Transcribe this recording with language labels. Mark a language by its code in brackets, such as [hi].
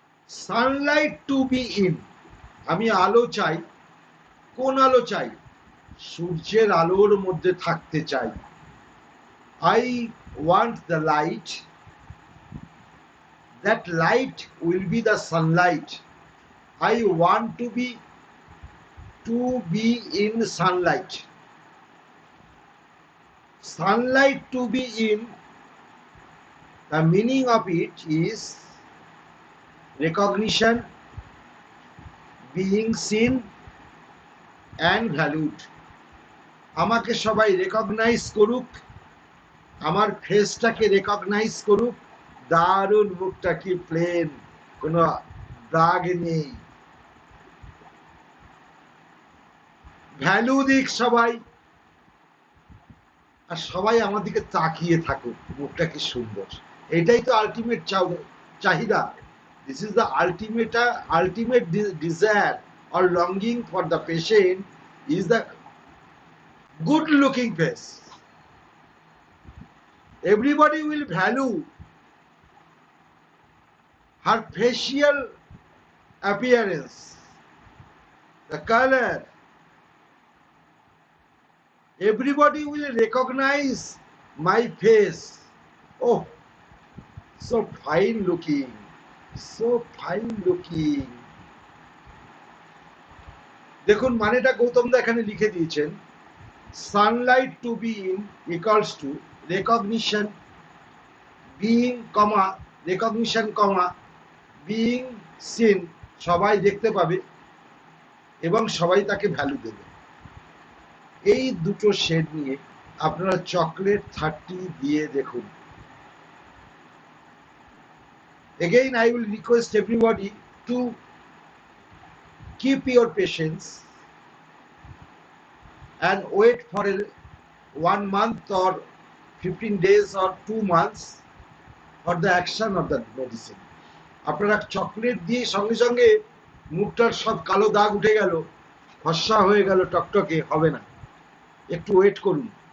[en] sunlight to be in, [bn] আমি আলো চাই, কোন আলো চাই? সূর্যের আলোর মধ্যে থাকতে চাই। [en] I want the light, that light will be the sunlight. I want to be in sunlight. Sunlight to be in, the meaning of it is recognition, being seen and valued. [bn] আমাকে সবাই রেকগনাইজ করুক, আমার ফেসটাকে recognise করুক, দারুণ, মুখটা কি plane, কোনো দাগ নেই, ভ্যালু দিক সবাই, আর সবাই আমার দিকে তাকিয়ে থাকুক, মুখটা কি সুন্দর। এটাই তো আলটিমেট চাহিদা। [en] This is the ultimate desire or longing for the patient is the good looking face. Everybody will value her facial appearance, the color. Everybody will recognize my face. Oh, so fine looking, so fine looking. [bn] দেখুন মানেটা গৌতম দা এখানে লিখে দিয়েছেন, [en] sunlight to be in equals to recognition, being recognition being seen, [bn] সবাই দেখতে পাবে এবং সবাই তাকে ভ্যালু দেবে। এই দুটো শেড নিয়ে আপনারা চকলেট 30 দিয়ে দেখুন। [en] Again, I will request everybody to keep your patience and wait for 1 month or 15 days or 2 months for the action of the medicine. [bn] আপনারা চকলেট দিয়ে সঙ্গে সঙ্গে মুখটার সব কালো দাগ উঠে গেল, ফর্সা হয়ে গেল, টকটকে হবে না, একটু ওয়েট করুন।